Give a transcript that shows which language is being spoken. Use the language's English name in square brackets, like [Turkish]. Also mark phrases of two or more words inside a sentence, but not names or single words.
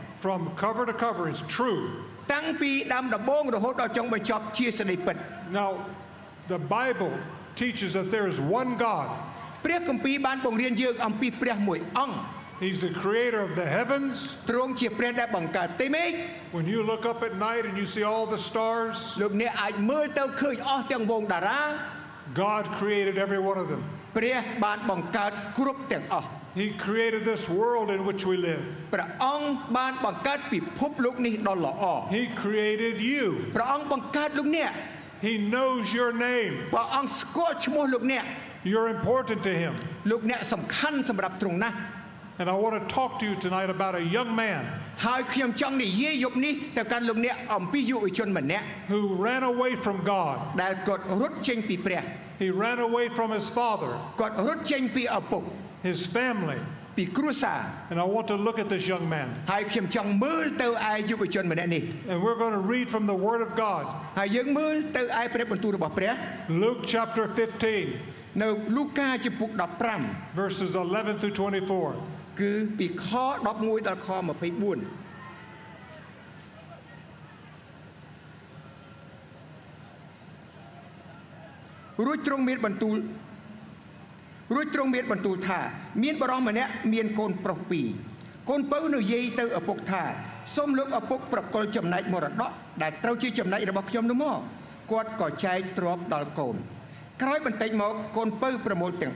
[English] from cover to cover. It's true. [Khmer] តាំងពីដើមដំបូងរហូតដល់ចុងបញ្ចប់ជាសេចក្តីពិត [English] Now, the Bible teaches that there is one God. [Khmer] ព្រះគម្ពីរបានបង្រៀនយើងអំពីព្រះមួយអង្គ [English] He's the creator of the heavens. [Khmer] ទ្រង់ជាព្រះដែលបង្កើតទេមេឃ [English] When you look up at night and you see all the stars, [Khmer] លោកអ្នកអាចមើលទៅឃើញអស់ទាំងវងតារា [English] God created every one of them. [Khmer] ព្រះបានបង្កើតគ្រប់ទាំងអស់ [English] He created this world in which we live. [Khmer] ព្រះអង្គបានបង្កើតពិភពលោកនេះដ៏ល្អ [English] He created you. [Khmer] ព្រះអង្គបង្កើតលោកអ្នក [English] He knows your name. [Khmer] ព្រះអង្គស្គាល់ឈ្មោះលោកអ្នក [English] You're important to him. [Khmer] លោកអ្នកសំខាន់សម្រាប់ទ្រង់ណាស់ [English] And I want to talk to you tonight about a young man [Khmer] ហើយខ្ញុំចង់និយាយយប់នេះទៅកាន់លោកអ្នកអំពីយុវជនម្នាក់ [English] who ran away from God. [Khmer] ដែលគាត់រត់ចេញពីព្រះ [English] He ran away from his father, [Khmer] គាត់រត់ចេញពីឪពុក [English] his family. [Khmer] ពីគ្រួសារ [English] And I want to look at this young man. [Khmer] ហើយខ្ញុំចង់មើលទៅឯយុវជនម្នាក់នេះ [English] And we're going to read from the Word of God. [Khmer] ហើយយើងមើលទៅឯព្រះបន្ទូលរបស់ព្រះ [English] Luke chapter 15, [Khmer] នៅលូកាជំពូក15 [English] verses 11 through 24. [Khmer] គឺពីខ11ដល់ខ24 រួចទ្រង់មានបន្ទូលថាមានបរិសម្នាក់មានកូនប្រុសពីរកូនពៅនិយាយទៅឪពុកថាសូមលោកឪពុកប្រគល់ចំណែកមរតកដែលត្រូវជាចំណែករបស់ខ្ញុំនោះមកគាត់ក៏ចែកទ្រព្យដល់កូនក្រោយបន្តិចមកកូនពៅប្រមូលទាំង